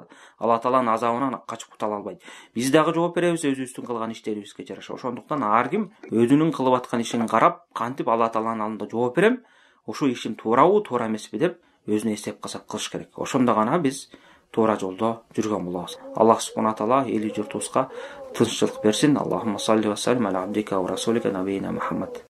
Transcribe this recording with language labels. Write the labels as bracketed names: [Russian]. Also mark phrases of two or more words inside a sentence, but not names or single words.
[Kyrgyz] Алла Тааланын азабынан качып кутула албайт. Биз дагы жооп беребиз өзүбүздүн кылган иштерибизге жараша. Ошондуктан ар ким өзүнүн кылып аткан ишин карап, кантип Алла Тааланын алдында жооп берем, ушул ишим туурабы, туура эмеспи деп өзүнө эсеп касап кылыш керек. Ошондо гана биз туура жолдо жүргөн болобуз. Аллах [Arabic] سبحانه تعالى [Kyrgyz] эли журтубузга тынччылык берсин. [Arabic] اللهم صل وسلم على عبدك ورسولك نبينا محمد.